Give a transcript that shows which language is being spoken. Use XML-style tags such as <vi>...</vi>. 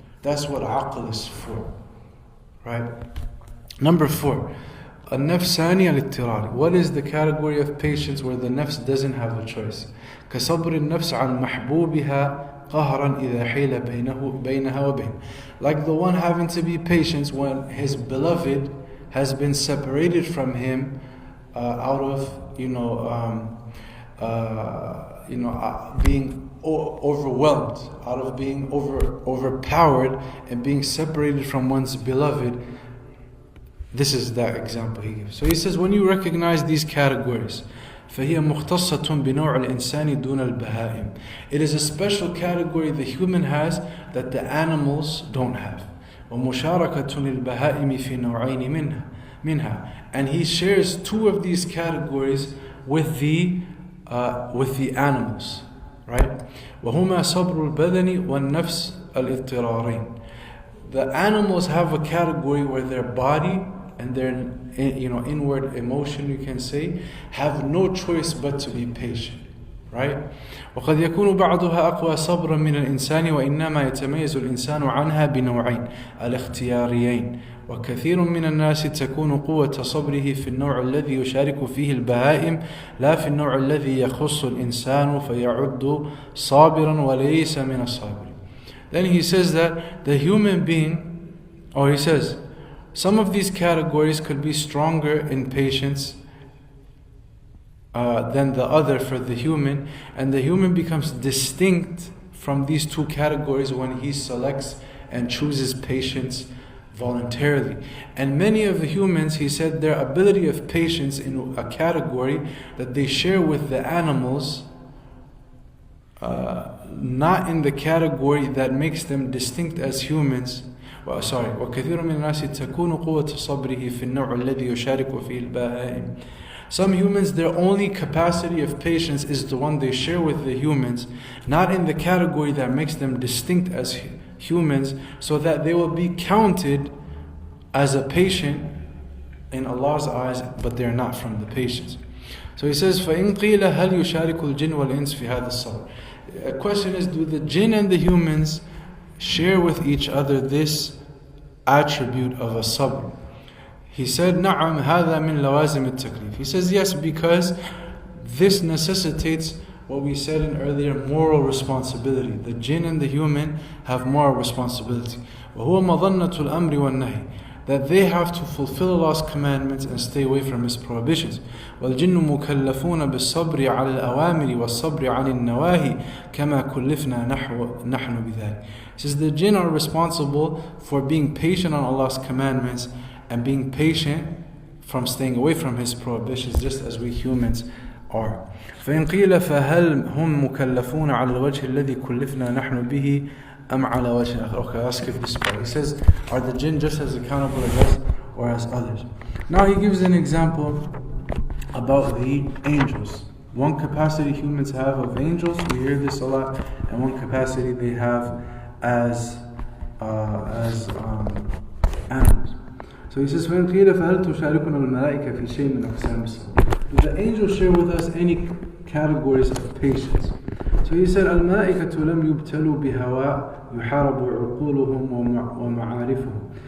<en>That's what aql is for, right? Number four,</en> <ar>النفساني الاتراري.</ar> <en>What is the category of patience where the nafs doesn't have a choice?</en> <ar>كصبر النفس عن محبوبها قهرا إذا حيل بينها وبين.</ar> <en>Like the one having to be patient when his beloved has been separated from him out of being overwhelmed, out of being overpowered and being separated from one's beloved. This is that example he gives. So he says, when you recognize these categories,</en> <ar>فهي مختصة بنوع الإنسان دون البهائم.</ar> <en>It is a special category the human has that the animals don't have.</en> <ar>ومشاركة للبهائم في نوعين منها.</ar> <en>And he shares two of these categories with the animals. right?</en> <ar>وهما صبر البدن والنفس الاضطرارين.</ar> <en>The animals have a category where their body and their inward emotion, you can say, have no choice but to be patient, right?</en> <ar>وقد يكون بعضها أقوى صبرا من الإنسان وإنما يتميز الإنسان عنها بنوعين الاختياريين. وكثير من الناس تكون قوة صبره في النوع الذي يشارك فيه البهائم لا في النوع الذي يخص الإنسان فيعد صابرا وليس من الصابر.</ar> <en>Then he says that the human being, or he says, some of these categories could be stronger in patience than the other for the human, and the human becomes distinct from these two categories when he selects and chooses patience voluntarily. And many of the humans, he said, their ability of patience in a category that they share with the animals, not in the category that makes them distinct as humans.</en> <ar>وكثير من الناس تكون قوة صبره في النوع الذي يشارك فيه البهائم.</ar> <en>Some humans, their only capacity of patience is the one they share with the humans, not in the category that makes them distinct as humans, so that they will be counted as a patient in Allah's eyes, but they're not from the patience. So he says,</en> <ar>فَإِنْ قِيلَ هَلْ يُشَارِكُ الْجِنُّ وَالْإِنسِ فِي هَذَا الصَّبْرِ.</ar> <en>The question is, do the jinn and the humans share with each other this attribute of a sabr? He said,</en> <ar>نعم هذا من لوازم التكليف.</ar> <en>He says, yes, because this necessitates what we said in earlier, moral responsibility. The jinn and the human have moral responsibility.</en> <ar>وهو مظنة الأمر والنهي,</ar> <en>that they have to fulfill Allah's commandments and stay away from His prohibitions.</en> <ar>والجن مكلفون بالصبر على الأوامر والصبر عن النواهي كما كلفنا نحن بذلك.</ar> <en>He says the jinn are responsible for being patient on Allah's commandments and being patient from staying away from His prohibitions, just as we humans are.</en> <ar>فإن قيل فهل هم مكلفون على الوجه الذي كلفنا نحن به أم على وجه آخر.</ar> <en>Okay, I'll skip this part. He says, are the jinn just as accountable as us or as others? Now he gives an example about the angels. One capacity humans have of angels, we hear this a lot, and one capacity they have as animals. So he says,</en> <ar>فإن قيل فهل تشاركنا الملائكة في شيء من أقسام الصبر.</ar> <en>Do the angels share with us any categories of patience? So he said,</en> <ar>الملائكة لم يبتلوا بهواء يحارب عقولهم ومعارفهم.</ar>